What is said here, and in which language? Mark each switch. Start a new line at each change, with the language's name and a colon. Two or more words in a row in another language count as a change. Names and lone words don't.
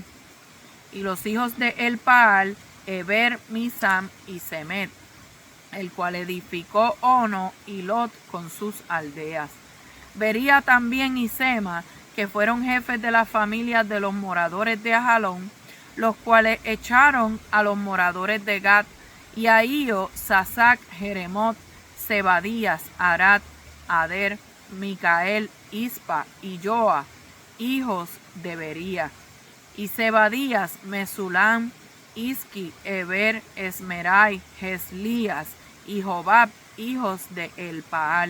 Spanish: Y los hijos de Elpaal, Eber, Misam y Semet, el cual edificó Ono y Lot con sus aldeas. Bería también y Sema, que fueron jefes de las familias de los moradores de Ajalón, los cuales echaron a los moradores de Gat, y a Io, Sasac, Jeremot, Zebadías, Arad, Ader, Micael, Ispa y Joa, hijos de Bería. Y Zebadías, Mesulam, Isqui, Eber, Esmerai, Geslías y Jobab, hijos de Elpaal.